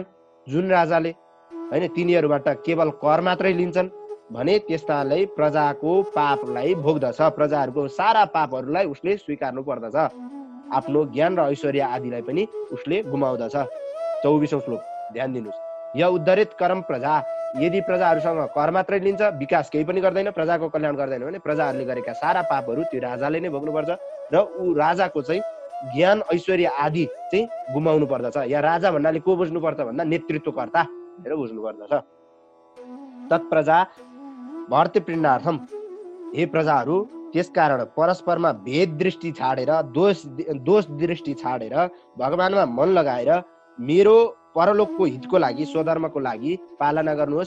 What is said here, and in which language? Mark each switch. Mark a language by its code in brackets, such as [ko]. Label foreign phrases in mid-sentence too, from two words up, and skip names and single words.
[ne] जुन राजाले होइन तिनीहरूबाट केवल कर मात्रै लिन्छन् भने त्यस्तालाई प्रजाको पापलाई भोग्दछ, प्रजाहरूको सारा पापहरूलाई उसले स्वीकार्नु पर्दछ, आफ्नो ज्ञान र ऐश्वर्य आदिलाई पनि उसले गुमाउँदछ। 24औं श्लोक ध्यान दिनुहोस्। [sa] य उद्धरित करम प्रजा, [ne] यदि प्रजाहरूसँग कर मात्रै लिन्छ, विकास केही पनि गर्दैन, प्रजाको कल्याण गर्दैन भने प्रजाहरूले गरेका सारा पापहरू त्यो राजाले नै भोग्नुपर्छ र ऊ राजाको चाहिँ ज्ञान ऐश्वर्य आदि चाहिँ गुमाउनु पर्दछ। या राजा भन्नाले को बुझ्नुपर्छ भन्दा नेतृत्वकर्ता भनेर बुझ्नु पर्दछ। [sa] तत्प्रजा भर्तृपिण्डार्थम, [ne] हे प्रजाहरू, त्यसकारण परस्परमा भेद दृष्टि छाडेर, दोष दृष्टि छाडेर भगवानमा मन लगाएर मेरो परलोकको हितको लागि, स्वधर्मको लागि पालना गर्नुहोस्।